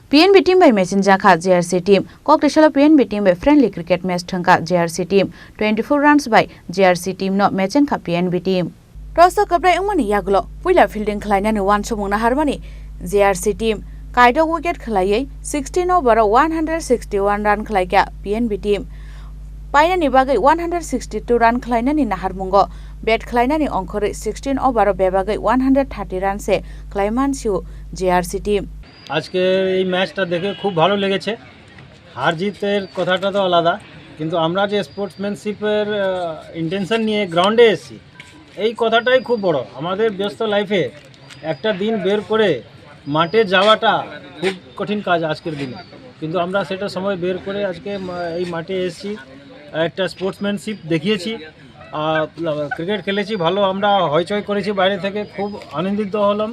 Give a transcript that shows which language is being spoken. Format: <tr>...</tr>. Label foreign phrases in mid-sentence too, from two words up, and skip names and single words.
<trp>PNB team by Mechenjakha JRC team. Koktisalo PNB team by friendly cricket match Thwngkha JRC team. 24 runs by JRC team no Mechenkha PNB team. Tosa kabrai umani yagulo. Puila fielding khlainani 1 somungna harmani JRC team. Kaida wicket khlaiye 16 over 161 run khlaika PNB team. Paina ni bagai 162 run khlainani naharmungo. Bat khlainani onkore 16 over bebagai 130 run se klaimansiu JRC team.</trp> <bn>আজকে এই ম্যাচটা দেখে খুব ভালো লেগেছে। হার জিতের কথাটা তো আলাদা, কিন্তু আমরা যে</bn> <en>sportsmanship-er intention</en> <bn>নিয়ে গ্রাউন্ডে এসেছি এই কথাটাই খুব বড়। আমাদের ব্যস্ত লাইফে একটা দিন বের করে মাঠে যাওয়াটা খুব কঠিন কাজ আজকের দিনে, কিন্তু আমরা সেটা সময় বের করে আজকে এই মাঠে এসেছি, একটা স্পোর্টসম্যানশিপ দেখিয়েছি, ক্রিকেট খেলেছি, ভালো আমরা হইচই করেছি, বাইরে থেকে খুব আনন্দিত হলাম।</bn>